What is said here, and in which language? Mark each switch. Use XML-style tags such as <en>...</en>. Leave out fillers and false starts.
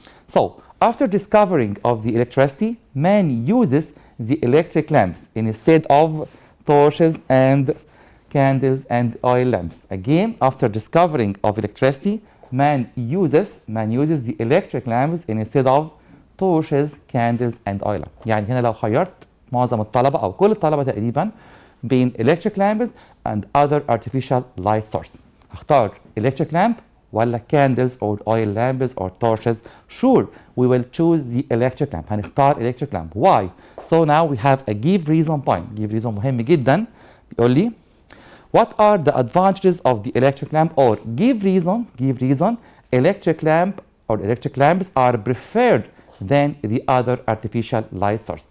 <en>So, after discovering of the electricity, man uses the electric lamps instead of torches and candles and oil lamps. Again, after discovering of electricity, man uses the electric lamps instead of torches, candles and oil lamps.</en> <ar>يعني هنا لو خيرت معظم الطلبة أو كل الطلبة تقريبا بين</ar> <en>electric lamps and other artificial light source.</en> <ar>هختار</ar> <en>electric lamp</en> <ar>ولا</ar> <en>candles or oil lamps or torches? Sure, we will choose the electric lamp.</en> <ar>هنختار</ar> <en>electric lamp. Why? So now we have a give reason point. Give reason</en> <ar>مهم جدا. بيقول لي</ar> <en>what are the advantages of the electric lamp, or give reason electric lamp or electric lamps are preferred than the other artificial light source.</en>